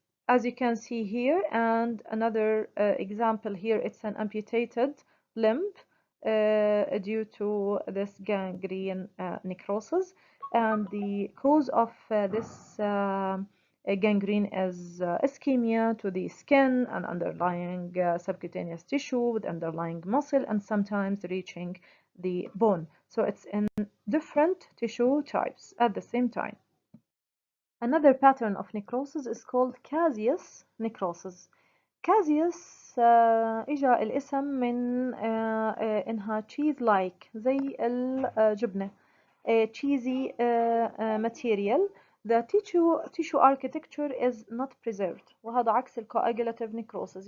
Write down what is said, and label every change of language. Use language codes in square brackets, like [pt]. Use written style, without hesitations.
[en] As you can see here, and another example here, it's an amputated limb due to this gangrene necrosis, and the cause of this gangrene is ischemia to the skin and underlying subcutaneous tissue with underlying muscle, and sometimes reaching the bone. So it's in different tissue types at the same time. Another pattern of necrosis is called Cassius necrosis. [ar] Cassius إجا الاسم من إنها [en] cheese like [ar] زي الجبنة, [en] cheesy material. The tissue architecture is not preserved, [ar] وهذا عكس [en] coagulative necrosis.